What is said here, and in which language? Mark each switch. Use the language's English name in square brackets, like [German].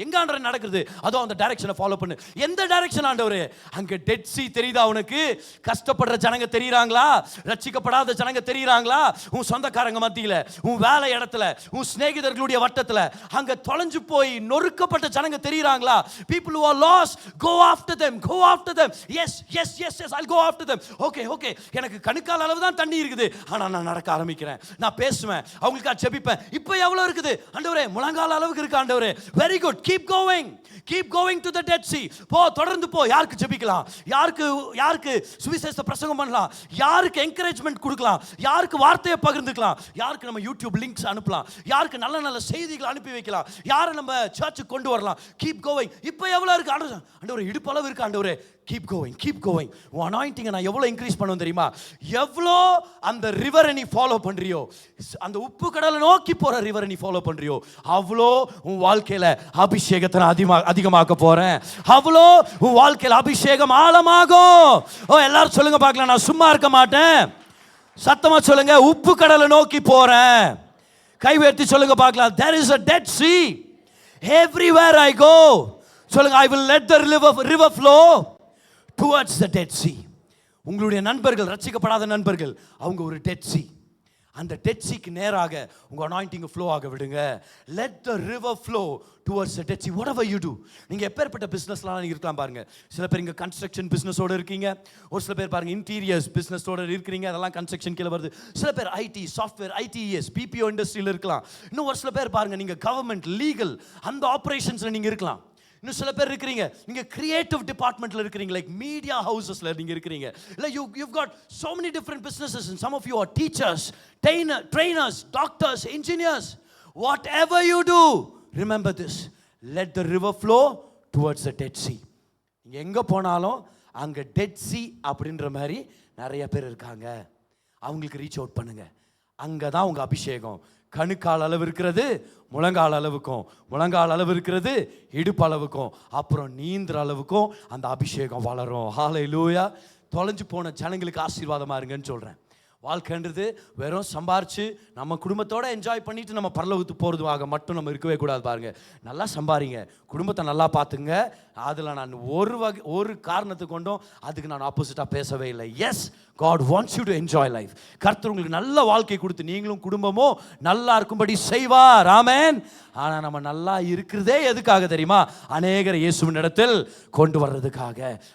[Tamil] எங்க ஆண்டவரே நடக்குது? அதோ அந்த டைரக்ஷனை ஃபாலோ பண்ணு. எந்த டைரக்ஷன் ஆண்டவரே? அங்க டெட் சி தெரியுதா உனக்கு? கஷ்டப்படுற ஜனங்க தெரியுறாங்களா? ரட்சிக்கப்படாத ஜனங்க தெரியுறாங்களா? உன் சொந்தக்காரங்க மத்தியில, உன் வேலை இடத்துல, உன் சிநேகிதர்களுடைய வட்டத்துல அங்க தொலைஞ்சு போய் நொறுக்கப்பட்ட ஜனங்க தெரியுறாங்களா? [English] people who are lost, go after them, yes, I'll go after them. [Tamil] okay, எனக்கு கணுக்கால் அளவு தான் தண்ணி இருக்குது, ஆனா நான் நடக்க ஆரம்பிக்கிறேன், நான் பேசுவேன், அவங்களுக்கு ஜெபிப்பேன். இப்போ எவ்வளவு இருக்குது ஆண்டவரே? முழங்கால் அளவுக்கு இருக்கு ஆண்டவரே. [English] Very good, keep going to the Dead Sea. [Tamil] போ, தொடர்ந்து போ. யாருக்கு ஜெபிக்கலாம்? யாருக்கு சுவிசேஷ பிரசங்கம் பண்ணலாம்? யாருக்கு என்கரேஜ்மென்ட் கொடுக்கலாம்? யாருக்கு வார்த்தையை பகிர்ந்துக்கலாம்? யாருக்கு நம்ம யூடியூப் லிங்க்ஸ் அனுப்பலாம்? யாருக்கு நல்ல நல்ல செய்திகளை அனுப்பி வைக்கலாம்? யாரை நம்ம சர்ச்சுக்கு கொண்டு வரலாம்? [English] Keep going. [Tamil] இப்போ எவ்வளவு இருக்கு ஆண்டவரே? இடுப்பு அளவு இருக்கு ஆண்டவரே. [English] Keep going. [Tamil] உன் அனாயிண்டிங்கை நான் எவ்வளோ இன்க்ரீஸ் பண்ணுவேன் தெரியுமா? எவ்வளோ அந்த ரிவரை நீ ஃபாலோ பண்ணுறியோ, அந்த உப்பு கடலை நோக்கி போகிற ரிவரை நீ ஃபாலோ பண்ணுறியோ, அவ்வளோ உன் வாழ்க்கையில் அபிஷேகத்தை நான் அதிகமாக்க போகிறேன். அவ்வளோ உன் வாழ்க்கையில் அபிஷேகம் ஆழமாகும். எல்லாரும் சொல்லுங்க பார்க்கலாம், நான் சும்மா இருக்க மாட்டேன். சத்தமாக சொல்லுங்க, உப்பு கடலை நோக்கி போகிறேன். கை உயர்த்தி சொல்லுங்க பார்க்கலாம். [English] There is a Dead Sea everywhere I go. [Tamil] சொல்லுங்க, [English] I will let the river flow towards the Dead Sea. உங்களுடைய நண்பர்கள், ரட்சிக்கப்படாத நண்பர்கள், அவங்க ஒரு Dead Sea. அந்த Dead Seaக்கு நேராக உங்க அனாயிண்டிங் ஃப்ளோ ஆக விடுங்க. Let the river flow towards the Dead Sea. Whatever you do. [Tamil] நீங்க எப்பேற்பட்ட பிசினஸ்லாம் இருக்கலாம் பாருங்க. சில பேர் இங்க கன்ஸ்ட்ரக்ஷன் பிசினஸோட இருக்கீங்க. ஒரு சில பேர் பாருங்க இன்டீரியர்ஸ் பிசினஸோட இருக்கீங்க. அதெல்லாம் கன்ஸ்ட்ரக்ஷன் கீழ வருது. சில பேர் ஐடி, சாஃப்ட்வேர், ஐடிஎஸ், பிபிஓ இண்டஸ்ட்ரியில இருக்கலாம். இன்னும் ஒரு சில பேர் பாருங்க நீங்க கவர்மெண்ட், லீகல், அந்த ஆபரேஷன்ஸ்ல நீங்க இருக்கலாம். இன்னும் சில பேர் இருக்கிறீங்க, நீங்க கிரியேட்டிவ் டிபார்ட்மெண்ட்ல இருக்கிறீங்க, லைக் மீடியா ஹவுசஸ்ல நீங்க இருக்கிறீங்க. இல்லை, [English] you've got so many different businesses, and some of you are teachers, trainers, doctors, engineers. Whatever you do, remember this: let the river flow towards the Dead Sea. [Tamil] நீங்க எங்க போனாலும் அங்க dead C அப்படின்ற மாதிரி நிறைய பேர் இருக்காங்க. அவங்களுக்கு ரீச் அவுட் பண்ணுங்க. அங்கதான் உங்க அபிஷேகம் கணுக்கால் அளவு இருக்கிறது முழங்கால் அளவுக்கும், முழங்கால் அளவு இருக்கிறது இடுப்பு அளவுக்கும், அப்புறம் நீந்திர அளவுக்கும் அந்த அபிஷேகம் வளரும். ஹல்லேலூயா. தொலைஞ்சு போன ஜனங்களுக்கு ஆசீர்வாதமா இருங்கன்னு சொல்றேன். வாழ்க்கைன்றது வெறும் சம்பாரிச்சு நம்ம குடும்பத்தோட என்ஜாய் பண்ணிட்டு நம்ம பரலோகத்துக்கு போகிறதுவாக மட்டும் நம்ம இருக்கவே கூடாது. பாருங்க, நல்லா சம்பாரிங்க, குடும்பத்தை நல்லா பார்த்துங்க. அதில் நான் ஒரு காரணத்தை கொண்டும் அதுக்கு நான் ஆப்போசிட்டாக பேசவே இல்லை. [English] Yes, God wants you to enjoy life. [Tamil] கர்த்தர் உங்களுக்கு நல்ல வாழ்க்கை கொடுத்து நீங்களும் குடும்பமும் நல்லா இருக்கும்படி செய்வார். ஆமென். ஆனால் நம்ம நல்லா இருக்கிறதே எதுக்காக தெரியுமா? அநேகர் இயேசுவின் இடத்தில் கொண்டு வர்றதுக்காக.